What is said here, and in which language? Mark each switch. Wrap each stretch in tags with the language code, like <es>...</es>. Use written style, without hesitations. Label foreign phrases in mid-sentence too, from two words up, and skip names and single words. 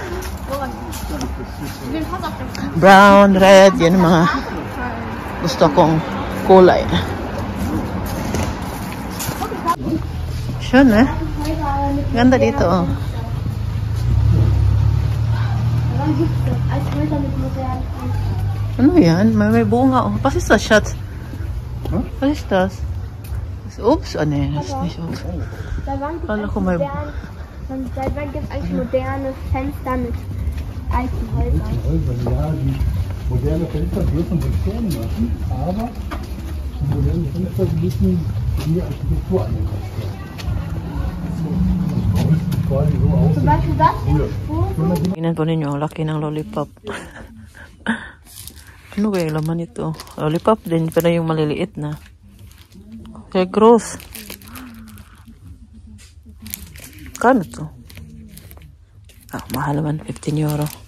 <tl>Brown, red, yan ang mga gusto kong kulay. Siya, ganda dito, oh. Ano yan? May bunga,</tl> <de>oh. Was ist das, Schatz? Huh? Was ist das? Ups, oh ne, das ist nicht Ups.</de> <tl>Kala ko may...</tl> <de>Seit wann gibt es eigentlich moderne Fenster mit alten Häusern? Ja, die moderne Fenster dürfen Funktionen machen, aber die modernen Fenster müssen in die Architektur angepasst werden. Zum Beispiel das hier.</de> <tl>Tingnan po ninyo, laki ng lollipop. Ano ba yung laman ito? Lollipop din, pero yung maliliit na. Kaya gross. Kano to? Ah, mahal man, 15 euro.</tl>